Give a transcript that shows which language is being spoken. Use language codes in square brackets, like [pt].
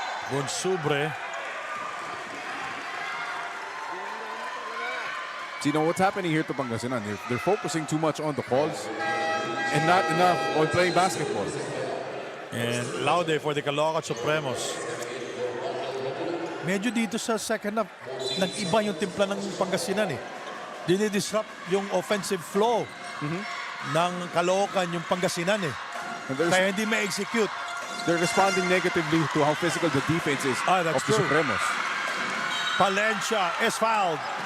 [en] Bonsubre. So you know what's happening here to Pangasinan? They're focusing too much on the calls and not enough on playing basketball. And Laude for the Caloocan Supremos. [tl] Medyo dito sa second half, nag-iba yung timpla ng Pangasinan eh. Dinidisrupt yung offensive flow ng Caloocan yung Pangasinan eh. Kaya hindi ma-execute. [en] They're responding negatively to how physical the defense is of the Supremos. Palencia is fouled.